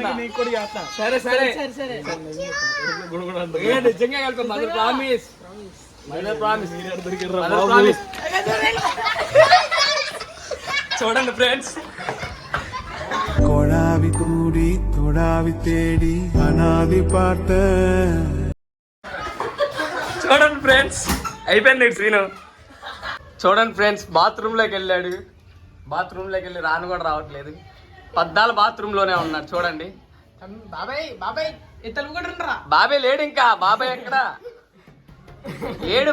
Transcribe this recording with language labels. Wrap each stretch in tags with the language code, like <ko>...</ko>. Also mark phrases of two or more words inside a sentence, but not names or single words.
<te>నిజంగా</te> <en>promise mother promise.</en> <te>దొరికిర్రా మదర్ బాబు. ప్రామిస్. చూడండి ఫ్రెండ్స్, கொடாவி கூடி தொடாவி தேடி அனாதி பார்த்த చూడండి ఫ్రెండ్స్, అయిపోయింది సీను. చూడండి ఫ్రెండ్స్, బాత్రూంలోకి వెళ్ళాడు. బాత్రూంలోకి వెళ్ళి రాను కూడా రావట్లేదు. పద్దాలు బాత్రూంలోనే ఉన్నాడు. చూడండి బాబాయ్ బాబాయ్ ఇతలు కూడా రా. బాబాయ్ లేడు ఇంకా. బాబాయ్ ఎక్కడ లేడు?</te>